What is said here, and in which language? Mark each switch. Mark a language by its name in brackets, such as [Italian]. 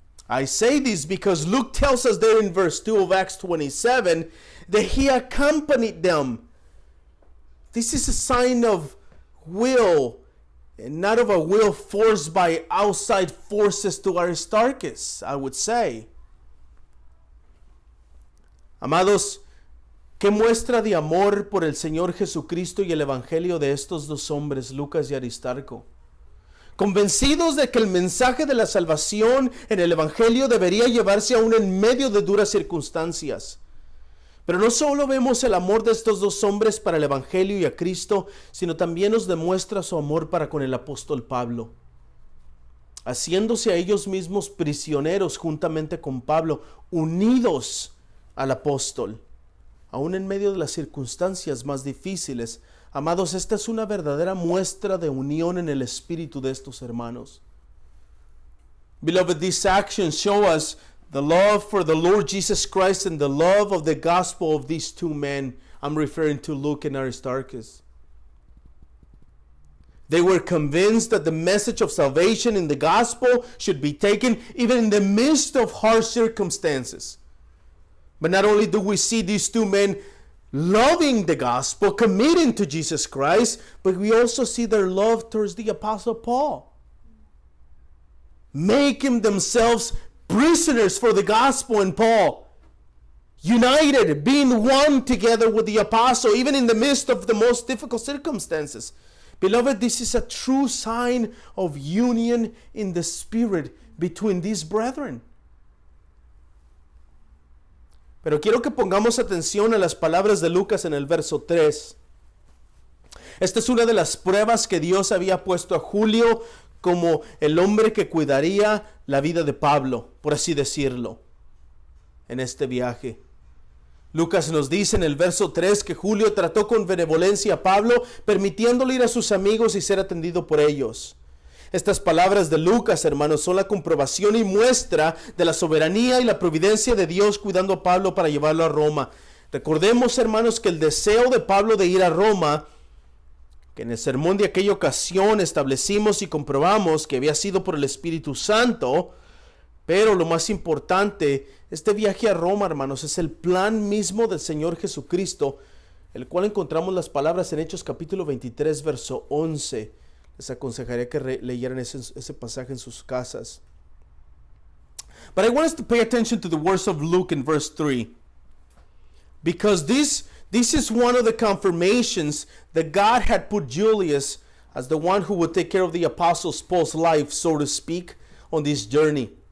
[English] I say this because Luke tells us there in verse 2 of Acts 27 that he accompanied them. This is a sign of will, and not of a will forced by outside forces to Aristarchus, I would say. [Spanish] Amados, ¿qué muestra de amor por el Señor Jesucristo y el Evangelio de estos dos hombres, Lucas y Aristarco? Convencidos de que el mensaje de la salvación en el Evangelio debería llevarse aún en medio de duras circunstancias. Pero no solo vemos el amor de estos dos hombres para el Evangelio y a Cristo, sino también nos demuestra su amor para con el apóstol Pablo, haciéndose a ellos mismos prisioneros juntamente con Pablo, unidos al apóstol. Aún en medio de las circunstancias más difíciles, amados, esta es una verdadera muestra de unión en el espíritu de estos hermanos. [English] Beloved, these actions show us the love for the Lord Jesus Christ and the love of the gospel of these two men. I'm referring to Luke and Aristarchus. They were convinced that the message of salvation in the gospel should be taken even in the midst of harsh circumstances. But not only do we see these two men loving the gospel, committing to Jesus Christ, but we also see their love towards the Apostle Paul, making themselves prisoners for the gospel and Paul, united, being one together with the apostle, even in the midst of the most difficult circumstances. Beloved, this is a true sign of union in the spirit between these brethren. [Spanish] Pero quiero que pongamos atención a las palabras de Lucas en el verso 3. Esta es una de las pruebas que Dios había puesto a Julio como el hombre que cuidaría la vida de Pablo, por así decirlo, en este viaje. Lucas nos dice en el verso 3 que Julio trató con benevolencia a Pablo, permitiéndole ir a sus amigos y ser atendido por ellos. Estas palabras de Lucas, hermanos, son la comprobación y muestra de la soberanía y la providencia de Dios cuidando a Pablo para llevarlo a Roma. Recordemos, hermanos, que el deseo de Pablo de ir a Roma, que en el sermón de aquella ocasión establecimos y comprobamos que había sido por el Espíritu Santo, pero lo más importante, este viaje a Roma, hermanos, es el plan mismo del Señor Jesucristo, el cual encontramos las palabras en Hechos capítulo 23, verso 11. Les aconsejaría que leyeran ese pasaje en sus casas. [English] But I want us to pay attention to the words of Luke in verse 3. Because this is one of the confirmations that God had put Julius as the one who would take care of the Apostle Paul's life, so to speak, on this journey.